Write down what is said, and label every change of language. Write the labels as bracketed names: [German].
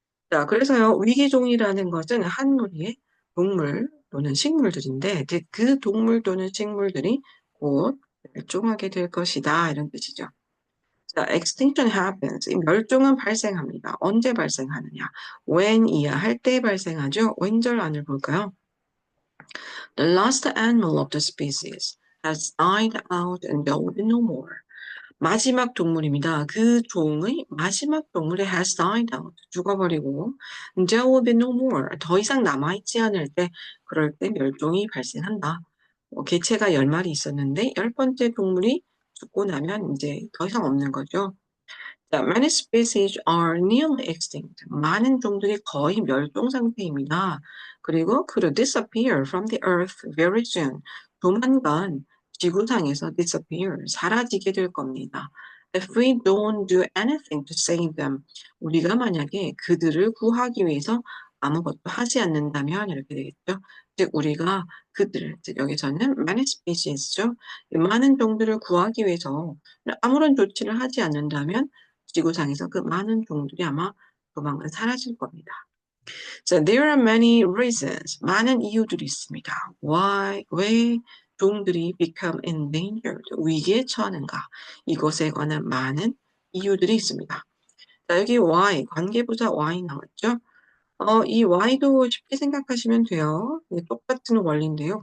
[Korean] 자, 그래서요, 위기종이라는 것은 한 무리의 동물 또는 식물들인데 그 동물 또는 식물들이 곧 멸종하게 될 것이다 이런 뜻이죠. 자, [English] extinction happens. [Korean] 이 멸종은 발생합니다. 언제 발생하느냐? when 이야 할 때 발생하죠. 왼절 안을 볼까요? [English] The last animal of the species has died out and there will be no more. [Korean] 마지막 동물입니다. 그 종의 마지막 동물이 [English] has died out. [Korean] 죽어버리고 [English] there will be no more. [Korean] 더 이상 남아있지 않을 때 그럴 때 멸종이 발생한다. 개체가 10마리 있었는데 10번째 동물이 죽고 나면 이제 더 이상 없는 거죠. [English] 자, many species are nearly extinct. [Korean] 많은 종들이 거의 멸종 상태입니다. [English] 그리고 could disappear from the earth very soon. [Korean] 조만간 지구상에서 disappear, 사라지게 될 겁니다. [English] If we don't do anything to save them. [Korean] 우리가 만약에 그들을 구하기 위해서 아무것도 하지 않는다면 이렇게 되겠죠. 즉 우리가 그들, 즉 여기서는 many species죠. 많은 종들을 구하기 위해서 아무런 조치를 하지 않는다면 지구상에서 그 많은 종들이 아마 조만간 사라질 겁니다. [English] So there are many reasons. [Korean] 많은 이유들이 있습니다. Why, 왜 종들이 [English] become endangered, [Korean] 위기에 처하는가. 이것에 관한 많은 이유들이 있습니다. 자, 여기 why, 관계부사 why 나왔죠? 이 why도 쉽게 생각하시면 돼요. 똑같은 원리인데요.